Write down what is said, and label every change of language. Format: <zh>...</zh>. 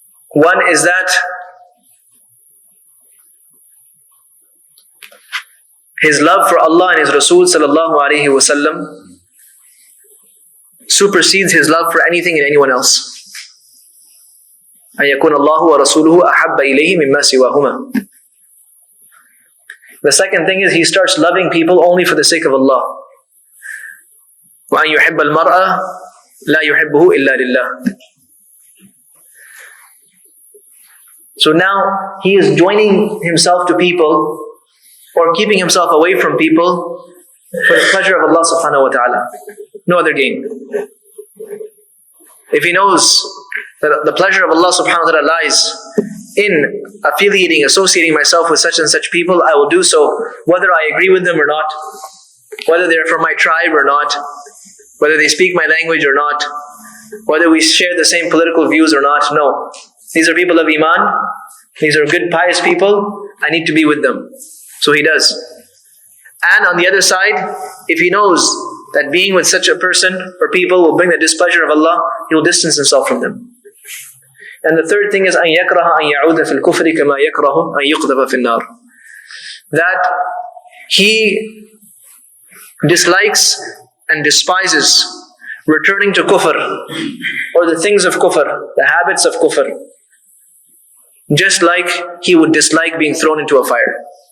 <en>One is that his love for Allah and His Rasul sallallahu alaihi wasallam supersedes his love for anything and anyone else.</en> <ar>أن يكون الله ورسوله أحب إليه مما سواهما.</ar> <en>The second thing is he starts loving people only for the sake of Allah.</en> <ar>وأن يحب المرأة لا يحبه إلا لله.</ar> <en>So now he is joining himself to people, or keeping himself away from people, for the pleasure of Allah subhanahu wa ta'ala. No other gain. If he knows that the pleasure of Allah subhanahu wa ta'ala lies in associating myself with such and such people, I will do so, whether I agree with them or not, whether they're from my tribe or not, whether they speak my language or not, whether we share the same political views or not. No. These are people of Iman. These are good, pious people. I need to be with them. So he does. And on the other side, if he knows that being with such a person or people will bring the displeasure of Allah, he will distance himself from them. And the third thing is</en> <ar>أن يكره أن يعود في الكفر كما يكره أن يقذف في النار.</ar> <en>That he dislikes and despises returning to kufr, or the things of kufr, the habits of kufr, just like he would dislike being thrown into a fire.</en>